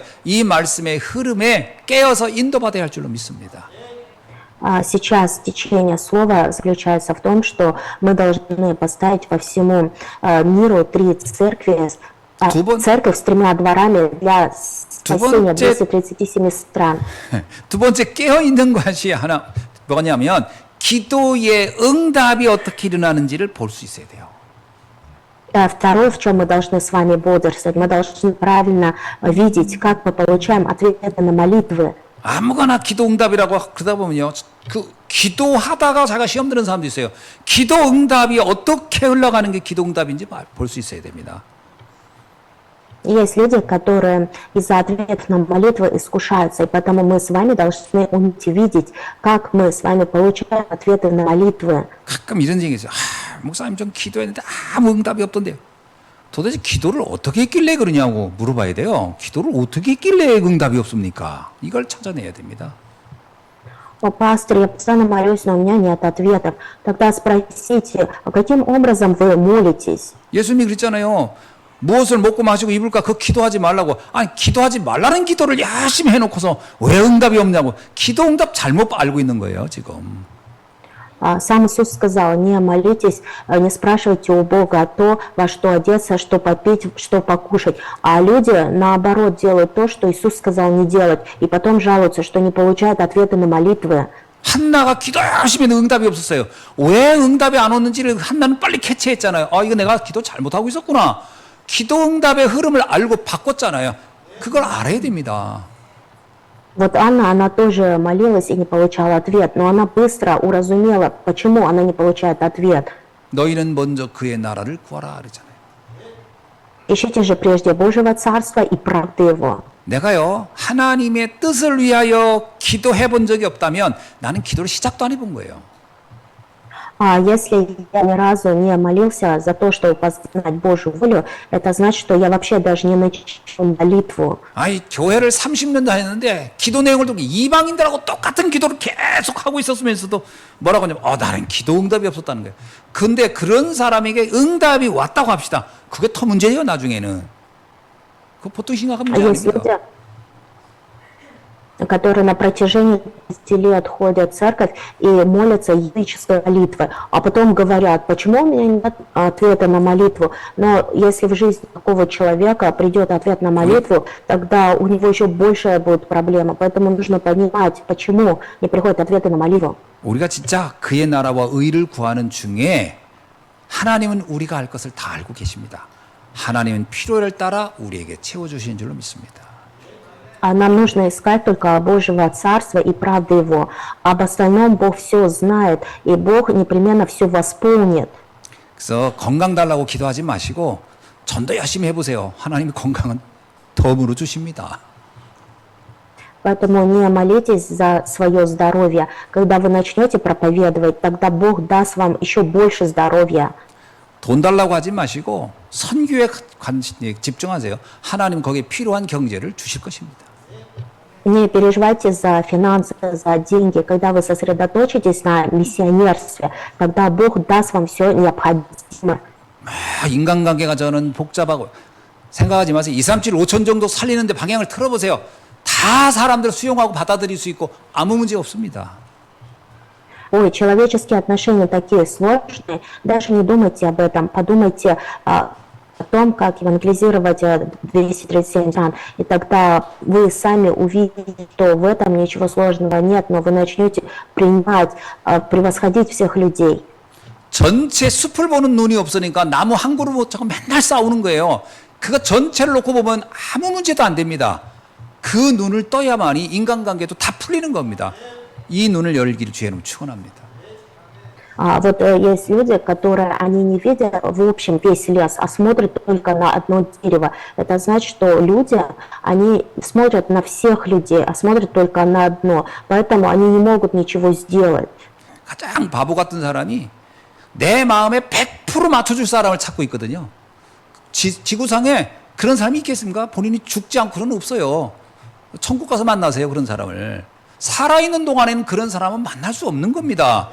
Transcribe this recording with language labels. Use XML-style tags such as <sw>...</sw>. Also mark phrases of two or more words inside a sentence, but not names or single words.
<ko>이 말씀의 흐름에 깨어서 인도받아야 할 줄로 믿습니다.</ko> <ru>Сейчас течение слова заключается в том, что мы должны поставить по всему миру 3 церкви, церковь с 3 дворами для спасения 237 стран.</ru> <ko>두 번째 깨어 있는 것이 하나 뭐냐면 기도의 응답이 어떻게 일어나는지를 볼 수 있어야 돼요.</ko> <ru>считаю, второе, в чем мы должны с вами бодрствовать, мы должны правильно видеть, как мы получаем ответы на молитвы.</ru> <ko>아무거나 기도 응답이라고 그러다 보면요. 그 기도하다가 자가 시험 드는 사람도 있어요. 기도 응답이 어떻게 흘러가는 게 기도 응답인지 볼 수 있어야 됩니다.</ko> <ru>Есть люди, которые из-за ответов на молитвы искушаются, и поэтому мы с вами должны уметь видеть, как мы с вами получаем ответы на молитвы.</ru> <ko>가끔 이런 얘기 있어요. 목사님 좀 기도했는데 아무 응답이 없던데요. 도대체 기도를 어떻게 했길래 그러냐고 물어봐야 돼요. 기도를 어떻게 했길래 응답이 없습니까? 이걸 찾아내야 됩니다.</ko> <ru>О, пастор, я постоянно молюсь, но у меня нет ответов. Тогда спросите, а каким образом вы молитесь?</ru> <ko>예수님이 그랬잖아요. 무엇을 먹고 마시고 입을까 그 기도하지 말라고. 아니 기도하지 말라는 기도를 열심히 해놓고서 왜 응답이 없냐고. 기도 응답 잘못 알고 있는 거예요 지금.</ko> <ru>Сам Иисус сказал, не молитесь, не спрашивайте у Бога то, во что одеться, что попить, что покушать. А люди, наоборот, делают то, что Иисус сказал не делать, и потом жалуются, что не получают ответы на молитвы.</ru> <ko>한나가 기도 열심히 했는데 응답이 없었어요. 왜 응답이 안 오는지를 한나는 빨리 캐치했잖아요. 이거 내가 기도 잘못하고 있었구나. 기도 응답의 흐름을 알고 바꿨잖아요. 그걸 알아야 됩니다.</ko> <ru>Вот Анна, она тоже молилась и не получала ответ, но она быстро уразумела, почему она не получает ответ.</ru> <ko>너희는 먼저 그의 나라를 구하라 그러잖아요.</ko> <ru>Ищите же прежде Божьего Царства и правды Его.</ru> <ko>내가요 하나님의 뜻을 위하여 기도해 본 적이 없다면 나는 기도를 시작도 안 해본 거예요.</ko> <ru>Если я ни разу не молился за то, чтобы познать Божью волю, это значит, что я вообще даже не начал молитву.</ru> <ko>아니 교회를 30년 다녔는데 기도 내용을 듣고 이방인들하고 똑같은 기도를 계속 하고 있었으면서도 뭐라고 하냐면 나는 기도 응답이 없었다는 거예요. 근데 그런 사람에게 응답이 왔다고 합시다. 그게 더 문제예요 나중에는. 그거 보통 심각한 문제</ko> <ru>Есть</ru> <ko>아닙니다.</ko> <ru>люди, которые на протяжении 10 лет ходят в церковь и молятся языческой молитвой, а потом говорят, почему у меня нет ответа на молитву. Но если в жизни такого человека придет ответ на молитву, тогда у него еще большая будет проблема. Поэтому нужно понимать, почему не приходят ответы на молитву.</ru> <ko>우리가 진짜 그의 나라와 의를 구하는 중에 하나님은 우리가 할 것을 다 알고 계십니다. 하나님은 필요를 따라 우리에게 채워주시는 줄로 믿습니다.</ko> <ru>Нам нужно искать только Божьего Царства и правды Его. Об остальном Бог все знает, и Бог непременно все восполнит.</ru> <ko>그래서 건강 달라고 기도하지 마시고 전도 열심히 해보세요. 하나님이 건강은 덤으로 주십니다.</ko> <ru>Поэтому не молитесь за свое здоровье. Когда вы начнете проповедовать, тогда Бог даст вам еще больше здоровья.</ru> <ko>돈 달라고 하지 마시고 선교에 집중하세요. 하나님 거기에 필요한 경제를 주실 것입니다.</ko> <ru>Не переживайте за финансы, за деньги. Когда вы сосредоточитесь на миссионерстве, тогда Бог даст вам все необходимое.</ru> <ko>인간관계가 저는 복잡하고 생각하지 마세요. 2, 3, 7, 5천 정도 살리는데 방향을 틀어보세요. 다 사람들 수용하고 받아들일 수 있고 아무 문제 없습니다.</ko> <ru>Ой, человеческие отношения такие сложные. Даже не думайте об этом. Подумайте о том, как евангелизировать 237 стран. И тогда вы сами увидите, что в этом ничего сложного нет, но вы начнете принимать, превосходить всех людей.</ru> <ko>전체 숲을 보는 눈이 없으니까 나무 한 그루 못 잡고 맨날 싸우는 거예요. 그거 전체를 놓고 보면 아무 문제도 안 됩니다. 그 눈을 떠야만이 인간관계도 다 풀리는 겁니다. 이 눈을 열기를 주의는 축원합니다.</ko> <ru>Вот есть люди, которые, они не видят в общем весь лес, а смотрят только на одно дерево. Это значит, что люди, они смотрят на всех людей, а смотрят только на одно. Поэтому они не могут ничего сделать.</ru> <ko>가장 바보 같은 사람이 내 마음에 100% 맞춰줄 사람을 찾고 있거든요. 지구상에 그런 사람이 있겠습니까? 본인이 죽지 않고는 없어요. 천국 가서 만나세요, 그런 사람을. 살아있는 동안에는 그런 사람은 만날 수 없는 겁니다.</ko>